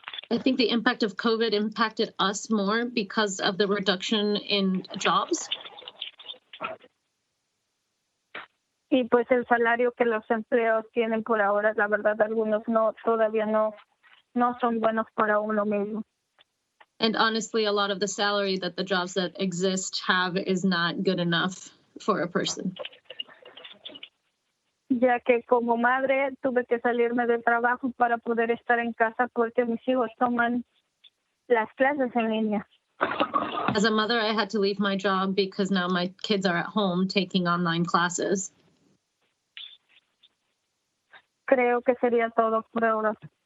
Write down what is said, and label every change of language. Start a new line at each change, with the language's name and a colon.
English: I think the impact of COVID impacted us more because of the reduction in jobs.
Spanish: Y pues el salario que los empleados tienen por ahora, la verdad, algunos no, todavía no son buenos para uno mismo.
English: And honestly, a lot of the salary that the jobs that exist have is not good enough for a person.
Spanish: Ya que como madre tuve que salirme del trabajo para poder estar en casa porque mis hijos toman las clases en línea.
English: As a mother, I had to leave my job because now my kids are at home taking online classes.
Spanish: Creo que sería todo por ahora.